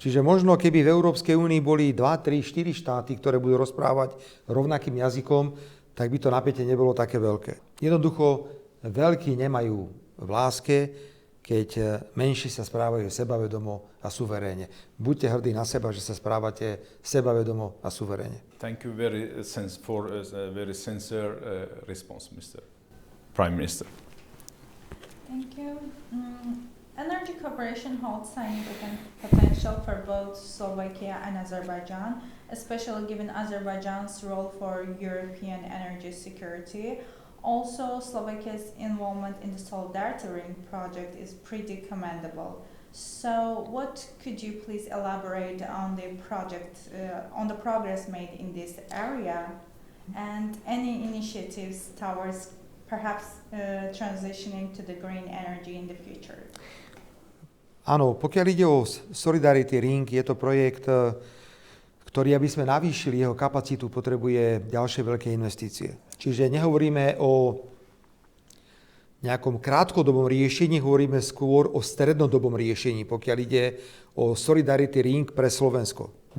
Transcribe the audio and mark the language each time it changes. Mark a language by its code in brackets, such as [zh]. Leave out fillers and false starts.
[sk] Čiže možno keby v Európskej únii boli 2, 3, 4 štáty, ktoré budú rozprávať rovnakým jazykom, tak by to napätie nebolo také veľké. Jednoducho, veľkí nemajú v láske, keď menší sa správajú sebavedomo a suverénne. Buďte hrdí na seba, že sa správate sebavedomo a suverénne. [en] Thank you for a very sincere response, Mr. Prime Minister. Thank you. Energy cooperation holds significant potential for both Slovakia and Azerbaijan, especially given Azerbaijan's role for European energy security. Also, Slovakia's involvement in the Solidarity Ring project is pretty commendable. So, what could you please elaborate on the project, on the progress made in this area, and any initiatives towards perhaps transitioning to the green energy in the future? [sk] Áno, pokiaľ ide o Solidarity Ring, je to projekt, ktorý, aby sme navýšili jeho kapacitu, potrebuje ďalšie veľké investície. Čiže nehovoríme o nejakom krátkodobom riešení, hovoríme skôr o strednodobom riešení, pokiaľ ide o Solidarity Ring pre Slovensko.